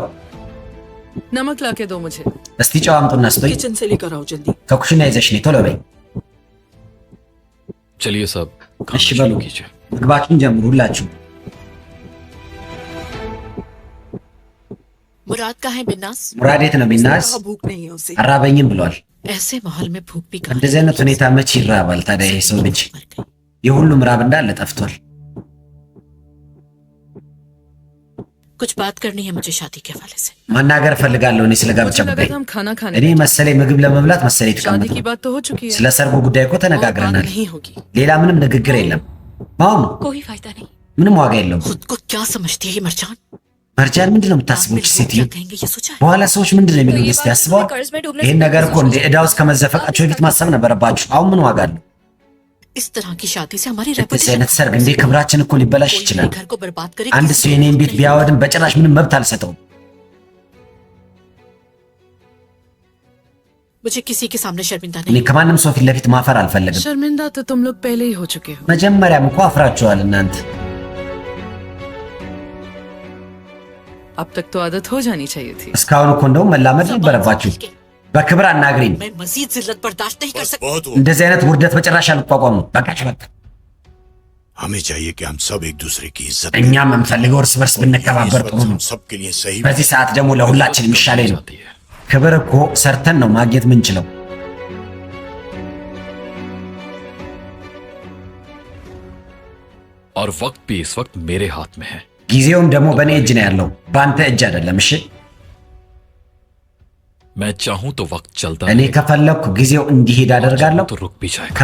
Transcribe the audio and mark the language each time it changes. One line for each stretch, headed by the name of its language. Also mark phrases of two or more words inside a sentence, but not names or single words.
Urdu: नमक ला के दो मुझे।
Amharic: እስቲ ጨው አምጡና ስቶኝ።
Urdu: किचन से लेकर आओ जल्दी।
Amharic: ከኩሽና ይዘሽ ነይ ቶሎ በይ።
Urdu: चलिए साहब खाना
Amharic: እሺ
Urdu: शुरू
Amharic: በሉ
Urdu: कीजिए।
Amharic: ምግባችሁን ጀምሩ ሁላችሁ።
Urdu: मुराद कहाँ है बिन्नास?
Amharic: ሙራድ የት ነው? ቢናስ
Urdu: कहा भूख नहीं है उसे।
Amharic: አራበኝም ብሏል።
Urdu: ऐसे माहौल में भूख भी कहाँ
Amharic: እንደዚህ አይነት ሁኔታ መቼ ይራባል ታዲያ? ይሄ ሰው ልጅ
Urdu: मर गई।
Amharic: የሁሉም ራብ እንዳለ ጠፍቷል።
Urdu: कुछ बात करनी है मुझे शादी के हवाले से।
Amharic: ማናገር ፈልጋለሁ እኔ ስለ ጋብቻ
Urdu: मुझे लगा
Amharic: ጉዳይ።
Urdu: था हम खाना खाने
Amharic: እኔ
Urdu: बैठे।
Amharic: መሰለኝ ምግብ ለመብላት መሰለኝ
Urdu: शादी
Amharic: የተቀመጥነው።
Urdu: की बात तो हो चुकी है।
Amharic: ስለ ሰርጉ ጉዳይ እኮ
Urdu: और बात
Amharic: ተነጋግረናል።
Urdu: नहीं होगी।
Amharic: ሌላ ምንም ንግግር የለም። አሁን
Urdu: कोई फायदा नहीं।
Amharic: ምንም ዋጋ የለውም።
Urdu: खुद को क्या समझती है ये मरजान?
Amharic: መርጃን ምንድን ነው
Urdu: बाद
Amharic: የምታስበው?
Urdu: में
Amharic: እቺ
Urdu: लोग
Amharic: ሴትዮ
Urdu: क्या कहेंगे ये सोचा है?
Amharic: በኋላ ሰዎች ምንድን ነው
Urdu: तो
Amharic: የሚሉት?
Urdu: ये
Amharic: እስቲ
Urdu: बात
Amharic: ያስበዋል።
Urdu: कर्ज में डूबने
Amharic: ይህን
Urdu: से
Amharic: ነገር
Urdu: पहले
Amharic: እኮ እንደ ዕዳ ውስጥ ከመዘፈቃቸው በፊት ማሰብ ነበረባችሁ። አሁን ምን ዋጋ አለው?
Urdu: इस तरह की शादी से हमारी
Amharic: እንደዚህ አይነት ሰርግ እንዴ ክብራችን እኮ ሊበላሽ ይችላል።
Urdu: घर को बर्बाद करे
Amharic: አንድ ሰው የኔን ቤት ቢያወድም በጭራሽ ምንም መብት አልሰጠውም።
Urdu: मुझे किसी के सामने शर्मिंदा
Amharic: እኔ
Urdu: नहीं
Amharic: ከማንም ሰው ፊት ለፊት ማፈር አልፈለግም።
Urdu: शर्मिंदा तो तुम लोग पहले ही हो चुके हो।
Amharic: መጀመሪያም እኮ አፍራችኋል እናንተ።
Urdu: अब तक तो आदत हो जानी चाहिए थी।
Amharic: እስካሁን እኮ እንደውም መላመድ ነበረባችሁ። በክብር አናግሪኝ።
Urdu: मैं मजीद जिल्लत बर्दाश्त नहीं कर सकती। बहुत हुआ।
Amharic: እንደዚህ አይነት ውርደት በጭራሽ አልቋቋምም። በቃሽ በቃ።
Urdu: हमें चाहिए कि हम सब एक दूसरे की इज्जत
Amharic: እኛም የምንፈልገው እርስ በርስ ብንከባበር ጥሩ ነው።
Urdu: सबके लिए सही
Amharic: በዚህ ሰዓት ደግሞ ለሁላችን የሚሻለኝ ነው።
Urdu: आती है।
Amharic: ክብር እኮ ሰርተን ነው ማግኘት ምንችለው።
Urdu: और वक्त भी इस वक्त मेरे हाथ में है।
Amharic: ጊዜውም ደግሞ በእኔ እጅ ነው ያለው፣ በአንተ እጅ አይደለም። እሺ
Urdu: मैं चाहूं तो वक्त चलता
Amharic: እኔ
Urdu: रहेगा,
Amharic: ከፈለኩ ጊዜው እንዲሄድ አደርጋለሁ፣
Urdu: तो रुक भी जाएगा।